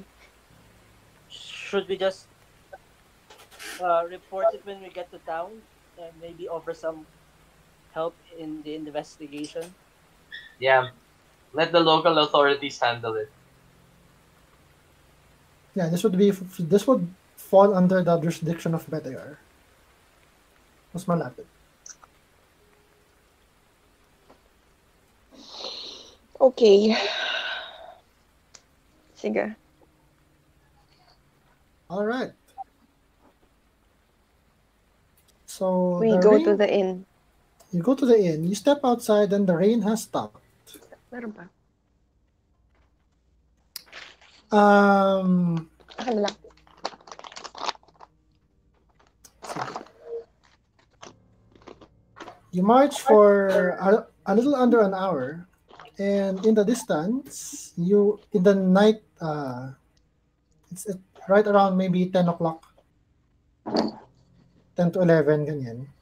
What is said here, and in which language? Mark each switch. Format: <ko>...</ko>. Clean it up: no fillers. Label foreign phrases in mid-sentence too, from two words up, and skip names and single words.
<en>Should we just report it when we get to town and maybe offer some help in the investigation? Yeah. Let the local authorities handle it. Yeah, this would fall under the jurisdiction of Betegar.</en> <tl>Mas malapit.</tl> <en>Okay.</en> <tl>Sige.</tl> <en>All right. So We go to the inn. You go to the inn. You step outside, and the rain has stopped.</en> <tl>Meron ba? Akin na lang.</tl> <en>You march for a little under an hour, and in the distance, in the night, it's right around maybe 10 o'clock, 10 to 11, ganyan.</en>